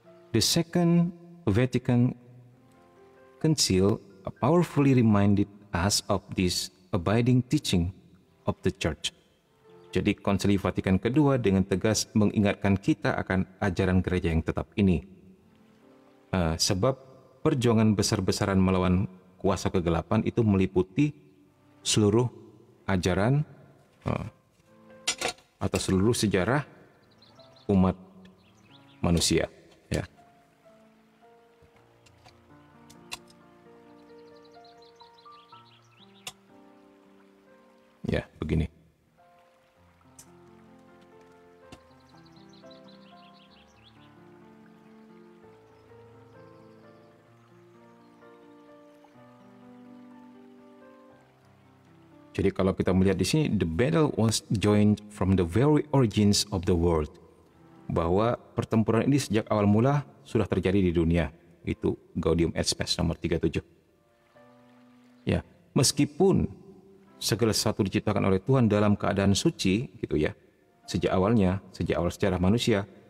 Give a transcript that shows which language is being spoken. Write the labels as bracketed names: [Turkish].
[English] The Second Vatican Council powerfully reminded us of this abiding teaching of the Church. [Indonesian] Jadi Konsili Vatikan kedua dengan tegas mengingatkan kita akan ajaran gereja yang tetap ini. Sebab perjuangan besar-besaran melawan kuasa kegelapan itu meliputi seluruh ajaran atau seluruh sejarah umat manusia ya. Ya, begini. Jadi kalau kita melihat di sini, [English] the battle was joined from the very origins of the world. [Indonesian] Bahwa pertempuran ini sejak awal mula sudah terjadi di dunia. Itu Gaudium et Spes nomor 37. Ya, meskipun segala sesuatu diciptakan oleh Tuhan dalam keadaan suci, gitu ya. Sejak awal sejarah manusia,